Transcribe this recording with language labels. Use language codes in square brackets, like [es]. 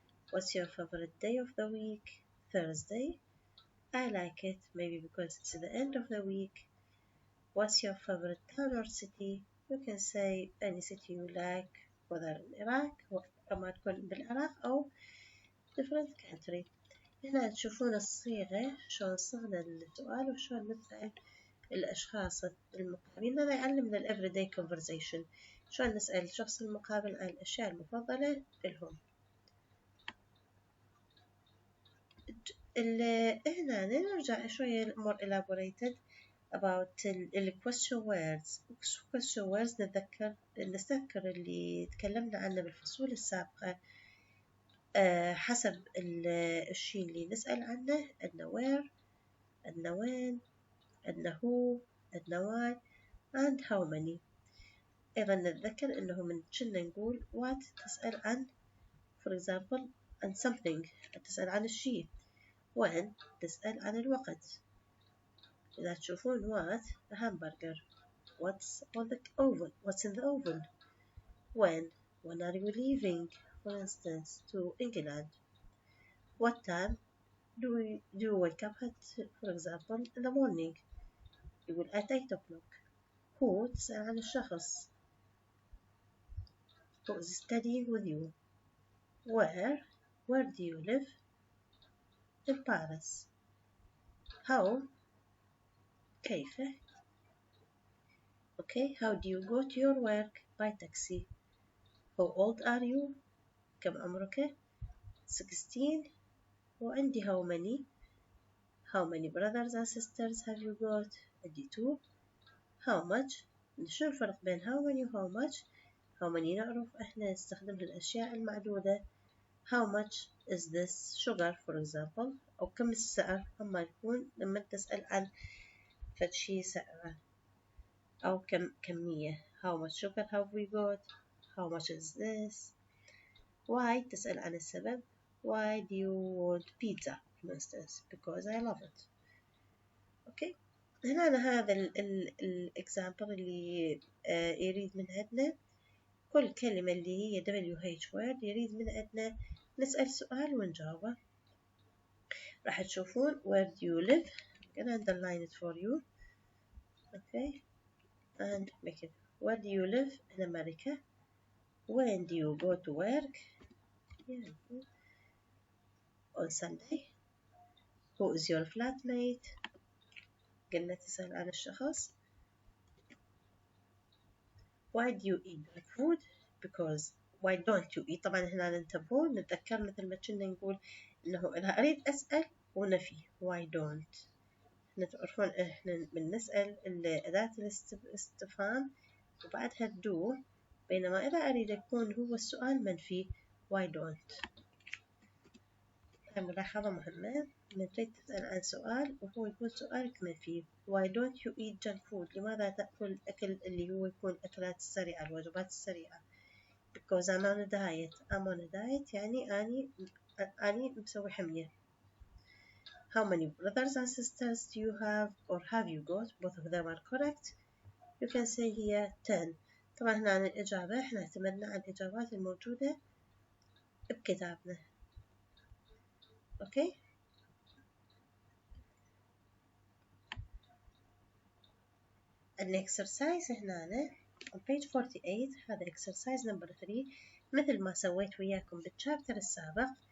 [en] what's your favorite day of the week؟ Thursday. I like it maybe because it's the end of the week. what's your favorite town or city؟ you can say any city you like, whether in Iraq [ar] أو تكون بالعراق أو [en] different country. [ar] هنا تشوفون الصيغة شلون صغنا السؤال وشلون نسأل الأشخاص المقابلين. هذا يعلمنا ال [en] everyday conversation، [ar] شلون نسأل الشخص المقابل عن الأشياء المفضلة لهم. هنا نرجع شوية [en] more elaborated about the question words. [ar] question words نستذكر اللي تكلمنا عنه بالفصول السابقة. حسب الشيء اللي نسأل عنه، عندنا where، عندنا when، عندنا who، عندنا [en] why and how many. [ar] أيضا نتذكر إنه من كنا نقول what تسأل عن [en] for example [ar] عن something، تسأل عن الشيء. when تسأل عن الوقت. إذا تشوفون [en] what a hamburger، what's on the oven، what's in the oven. when are you leaving for instance to England. what time do you wake up at for example in the morning، [ar] يقول [en] at 8 o'clock. who [ar] تسأل عن الشخص [en] who is studying with you. where do you live in Paris. how [ar] كيف. [en] okay, how do you go to your work by taxi. how old are you [ar] كم عمرك [en] 16. [ar] وعندي [en] how many brothers and sisters have you got. [ar] عندي 2. [en] how much [ar] شو الفرق بين [en] how many و how much. [ar] how many نعرف احنا نستخدم الأشياء المعدودة. [en] how much is this sugar for example، [ar] أو كم السعر أما يكون لما تسأل عن فشي سعره أو كمية. [en] how much sugar have we got. how much is this. [ar] why تسأل عن السبب. [en] why do you want pizza for instance because I love it. okay. [ar] هنا هذا الإكزامبل اللي يريد من عندنا كل كلمة اللي هي WH word يريد من عندنا نسأل سؤال ونجاوبه. راح تشوفون [en] where do you live. I'm gonna underline it for you. okay, and make it where do you live in America. when do you go to work. yeah. on Sunday. who is your flatmate. [ar] قلنا تسأل عن الشخص. [en] why do you eat dog food because why don't you eat. [ar] طبعا هنا ننتبهون نتذكر مثل ما كنا نقول إنه أنا أريد أسأل ونفي why don't. احنا تعرفون احنا بنسأل أداة الاستفهام وبعدها do، بينما إذا أريد يكون هو السؤال منفي why don't. ملاحظة مهمة، لما تريد تسأل عن سؤال وهو يكون سؤالك منفي [en] why don't you eat junk food، [ar] لماذا تأكل الأكل اللي هو يكون الأكلات السريعة الوجبات السريعة، [en] because I'm on a diet [ar] يعني أني مسوي حمية. [en] How many brothers and sisters do you have or have you got? Both of them are correct. You can say here 10. [ar] طبعا هنا عن الإجابة احنا اعتمدنا على الإجابات الموجودة بكتابنا. [en] Okay. [ar] الإكسرسايز هنا [en] on page 48 [ar] هذا [en] exercise number 3 [ar] مثل ما سويت وياكم بالشابتر السابق.